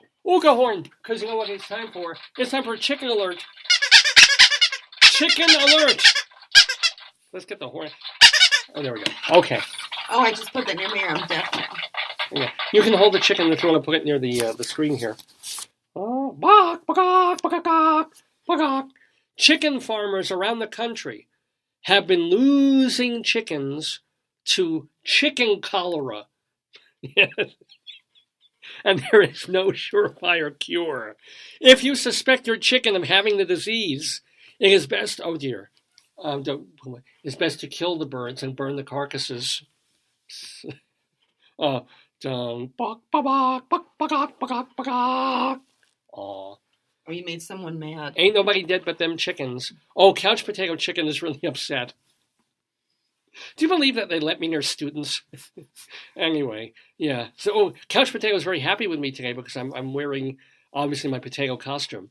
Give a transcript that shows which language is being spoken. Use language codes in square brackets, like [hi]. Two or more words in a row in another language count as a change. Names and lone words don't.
[en] Ooga horn. Because you know what it's time for? It's time for chicken alert. Chicken alert. Let's get the horn. Oh, there we go. Okay. Oh, I just put that near me. I'm deaf now. Yeah. You can hold the chicken if you want to put it near the screen here. Oh, bawk, bawk, bawk, bawk, bawk. Chicken farmers around the country have been losing chickens to chicken cholera. And there is no surefire cure. If you suspect your chicken of having the disease, it is best, it's best to kill the birds and burn the carcasses. Dun, bok, ba, bok, bok, bok, bok, bok. Aw. Oh, you made someone mad. Ain't nobody dead but them chickens. Oh, Couch Potato Chicken is really upset. Do you believe that they let me near students? Anyway, yeah. So Couch Potato is very happy with me today because I'm wearing, obviously, my potato costume.